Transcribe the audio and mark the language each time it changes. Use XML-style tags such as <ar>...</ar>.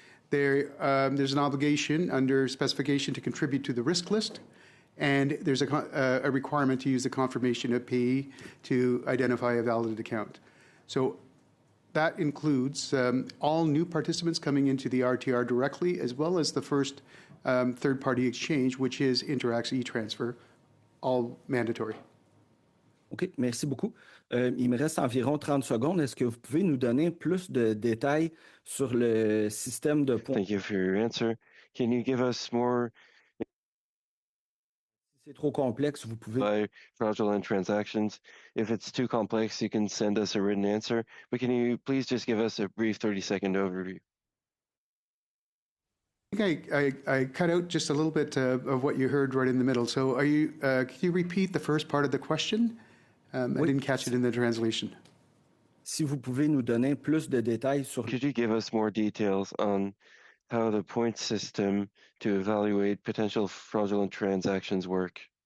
<en>There's an obligation under specification to contribute to the risk list, and there's a requirement to use the confirmation of payee to identify a valid account. So that includes all new participants coming into the RTR directly, as well as the first third-party exchange, which is Interax e-Transfer, all mandatory.</en> <fr>OK, merci beaucoup. Il me reste environ 30 secondes. Est-ce que vous pouvez nous donner plus de détails sur le système de points?</fr> <en>Thank you for your answer. Can you give us more</en> <fr>Si c'est trop complexe, vous pouvez.</fr> <en>by fraudulent transactions? If it's too complex, you can send us a written answer. But can you please just give us a brief 30-second overview? I think I cut out just a little bit of what you heard right in the middle. So could you repeat the first part of the question? I didn't catch it in the translation.</en> <fr>Si vous pouvez nous donner plus de détails sur.</fr> <en>Could you give us more details on how the point system to evaluate potential fraudulent transactions work?</en>